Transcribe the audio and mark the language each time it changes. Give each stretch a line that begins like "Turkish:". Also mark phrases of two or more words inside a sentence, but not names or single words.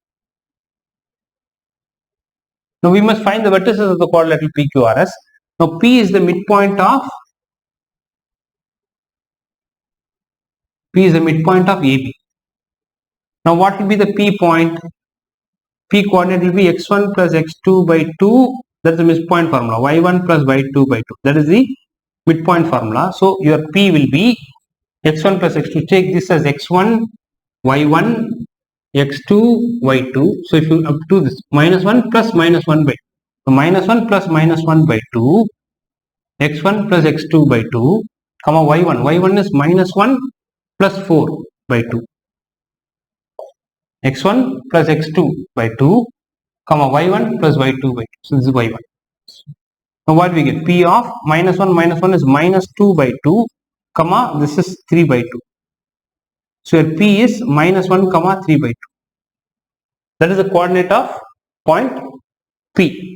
English: Now we must find the vertices of the quadrilateral PQRS. Now P is the midpoint of AB. Now what will be the P point? P coordinate will be x1 plus x2 by 2. That is the midpoint formula. y1 plus y2 by 2. That is the midpoint formula. So your P will be x1 plus x2. Take this as x1, y1, x2, y2. So if you do this, -1 plus -1 by 2. So -1 plus -1 by 2, x1 plus x2 by 2, comma y1. y1 is -1 plus 4 by 2. x1 plus x2 by 2, comma y1 plus y2 by 2. So this is y1. Now what we get? P of -1 is -2 by 2, comma this is 3 by 2. So your P is -1 comma 3 by 2. That is the coordinate of point P.